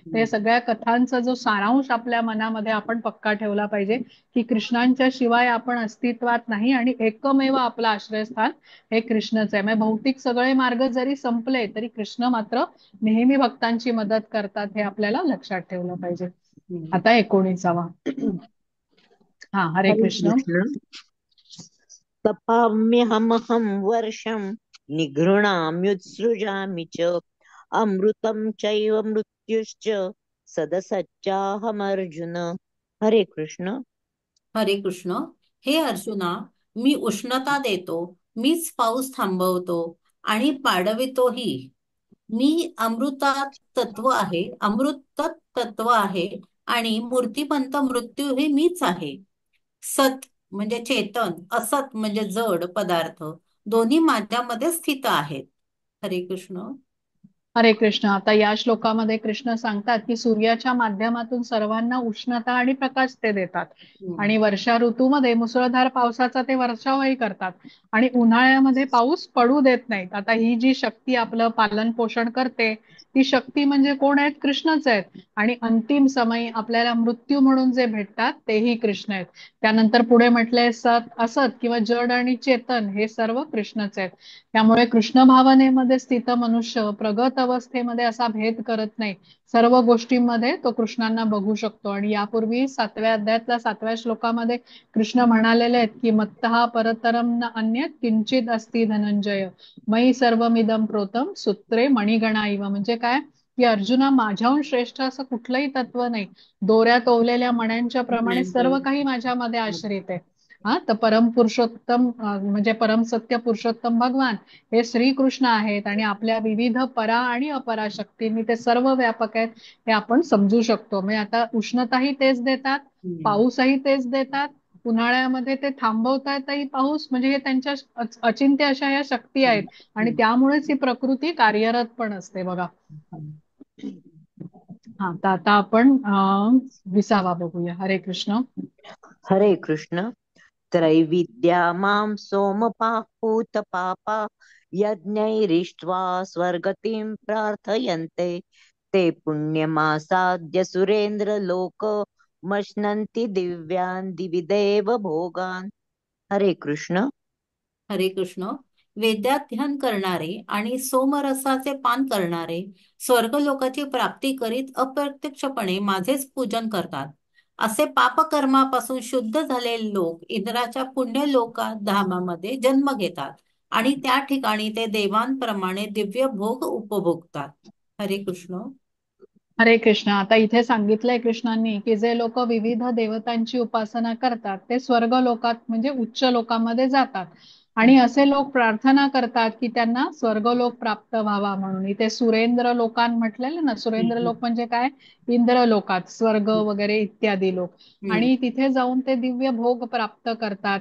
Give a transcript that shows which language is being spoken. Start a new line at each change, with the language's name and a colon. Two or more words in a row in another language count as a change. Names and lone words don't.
Marathi: ते सगळ्या कथांचा जो सारांश आपल्या मनामध्ये आपण पक्का ठेवला पाहिजे की कृष्णांच्या शिवाय आपण अस्तित्वात नाही आणि एकमेव आपलं आश्रयस्थान हे कृष्णच आहे. म्हणजे भौतिक सगळे मार्ग जरी संपले तरी कृष्ण मात्र नेहमी भक्तांची मदत करतात, हे आपल्याला लक्षात ठेवलं पाहिजे. आता 19वा. हा, हरे हरे कृष्ण. कृष्ण.
Sanskrit: तपाम्यहमहं वर्षं निघृणाम्युत्सृजामि च अमृतं चैव मृत्युश्च सदसच्चाहमर्जुन.
Marathi: हरे कृष्ण. हरे कृष्ण. हे अर्जुना, मी उष्णता देतो, मीच पाऊस थांबवतो आणि पाडवितोही. मी अमृतात तत्व आहे, अमृत तत्व आहे आणि मूर्तिमंत मृत्यू हे मीच आहे. सत म्हणजे चेतन, असत म्हणजे जड पदार्थ, दोन्ही माझ्यामध्ये स्थित आहेत. हरे कृष्ण. हरे कृष्ण. आता या श्लोकामध्ये कृष्ण सांगतात की सूर्याच्या माध्यमातून सर्वांना उष्णता आणि प्रकाश ते देतात हम्म. आणि वर्षा ऋतूमध्ये मुसळधार पावसाचा ते वर्षावही करतात आणि उन्हाळ्यामध्ये पाऊस पडू देत नाहीत. आता ही जी शक्ती आपलं पालन पोषण करते ती शक्ती म्हणजे कोण आहेत? कृष्णच आहेत. आणि अंतिम समयी आपल्याला मृत्यू म्हणून जे भेटतात तेही कृष्ण आहेत. त्यानंतर पुढे म्हटलंय सत असत किंवा जड आणि चेतन हे सर्व कृष्णच आहेत. त्यामुळे कृष्ण भावनेमध्ये स्थित मनुष्य प्रगत अवस्थेमध्ये असा भेद करत नाही. सर्व गोष्टींमध्ये तो कृष्णांना बघू शकतो. आणि यापूर्वी 7व्या अध्यायातल्या 7व्या श्लोकामध्ये कृष्ण म्हणालेले आहेत की
Sanskrit: मत्तः परतरम न अन्यत् किंचित अस्ति धनंजय मयि सर्वमिदं प्रोतम सूत्रे मणिगणा इव.
Marathi: म्हणजे काय? की अर्जुना, माझ्याहून श्रेष्ठ असं कुठलंही तत्व नाही. दोऱ्यात ओवलेल्या मण्यांच्या प्रमाणे सर्व काही माझ्यामध्ये आश्रित आहे. हा, तर परम पुरुषोत्तम म्हणजे परम सत्य पुरुषोत्तम भगवान हे श्रीकृष्ण आहेत आणि आपल्या विविध परा आणि अपरा शक्तींनी ते सर्व व्यापक आहेत हे आपण समजू शकतो. म्हणजे आता उष्णताही तेच देतात, हम्म. पाऊसही तेच देतात, उन्हाळ्यामध्ये ते थांबवतायतही पाऊस. म्हणजे हे त्यांच्या अचिंत्य अशा या शक्ती आहेत आणि त्यामुळेच ही प्रकृती कार्यरत पण असते बघा. हा, तर आता आपण 20वा बघूया. हरे कृष्ण. हरे कृष्ण.
Sanskrit: त्रैविद्या मां सोमपाः पापा यज्ञैरिष्ट्वा स्वर्गतिं प्रार्थयन्ते ते पुण्यमासाद्य सुरेंद्रलोक मश्नन्ति दिव्यान् दिवि देव भोगान्.
Marathi: हरे कृष्ण. हरे कृष्ण. वेदाध्ययन करणारे आणि सोमरसाचे पान करणारे स्वर्गलोकाची प्राप्ती करीत अप्रत्यक्षपणे माझेच पूजन करतात. असे पापकर्मापासून शुद्ध झालेले लोक इंद्राच्या पुण्यलोका धामामध्ये जन्म घेतात आणि त्या ठिकाणी ते देवांप्रमाणे दिव्य भोग उपभोगतात. हरे कृष्ण. हरे कृष्ण. आता इथे सांगितलंय कृष्णांनी की जे लोक विविध देवतांची उपासना करतात ते स्वर्ग लोकात म्हणजे उच्च लोकांमध्ये जातात आणि असे लोक प्रार्थना करतात की त्यांना स्वर्गलोक प्राप्त व्हावा म्हणून. इथे
Sanskrit: सुरेंद्र लोकान
Marathi: म्हटलेलं ना. सुरेंद्र लोक म्हणजे काय? इंद्र लोकात, स्वर्ग वगैरे इत्यादी लोक. आणि तिथे जाऊन ते दिव्य भोग प्राप्त करतात.